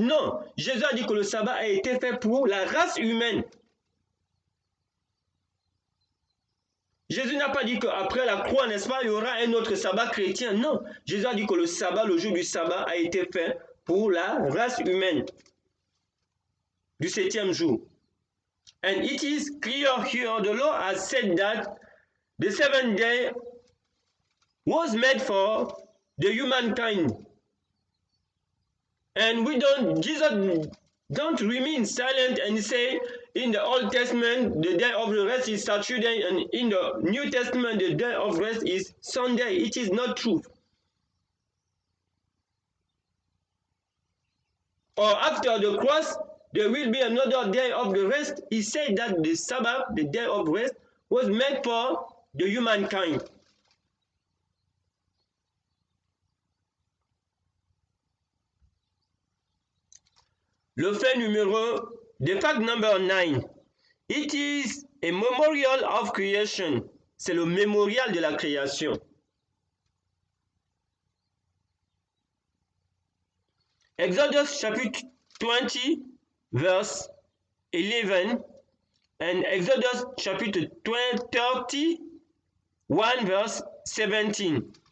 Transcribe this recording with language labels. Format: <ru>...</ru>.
<fr>Non, Jésus a dit que le sabbat a été fait pour la race humaine. Jésus n'a pas dit qu'après la croix, n'est-ce pas, il y aura un autre sabbat chrétien. Non, Jésus a dit que le sabbat, le jour du sabbat, a été fait pour la race humaine du 7e jour.</fr> <en>And it is clear here, the law has said that the 7th day was made for the humankind. And Jesus don't remain silent and say in the Old Testament the day of the rest is Saturday, and in the New Testament the day of rest is Sunday. It is not true. Or after the cross there will be another day of the rest. He said that the Sabbath, the day of rest, was made for the humankind.</en> <fr>Le fait</fr> <en>the fact number 9. It is a memorial of creation.</en> <fr>C'est le mémorial de la création.</fr> <en>Exodus chapitre 20, verse 11, and Exodus chapitre 31, verse 17.</en>